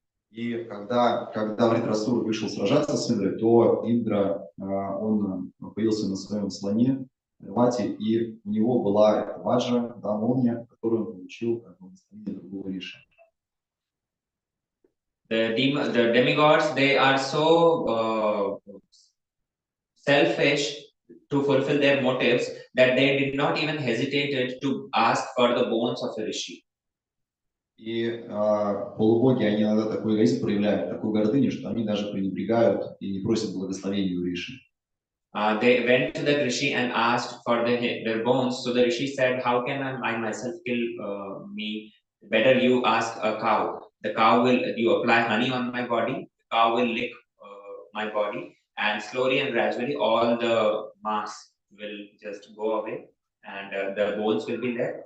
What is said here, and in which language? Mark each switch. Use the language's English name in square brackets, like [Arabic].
[Russian] И когда Вритрасур вышел сражаться с Индрой, то Индра, он появился на своем слоне, Рвати, и у него была ваджра, да, молния, которую он получил как благословение другого Риши. [English] The demigods, they are so selfish to fulfill their motives that they did not even hesitate to ask for the bones of a rishi. [Russian] И полубоги, они иногда такой эгоизм проявляют, такую гордыню, что они даже пренебрегают и не просят благословения у Риши. [English] They went to the rishi and asked for their bones. So the rishi said, how can I myself kill me? Better you ask a cow. The cow will, you apply honey on my body, the cow will lick my body, and slowly and gradually all the mass will just go away and the bones will be there.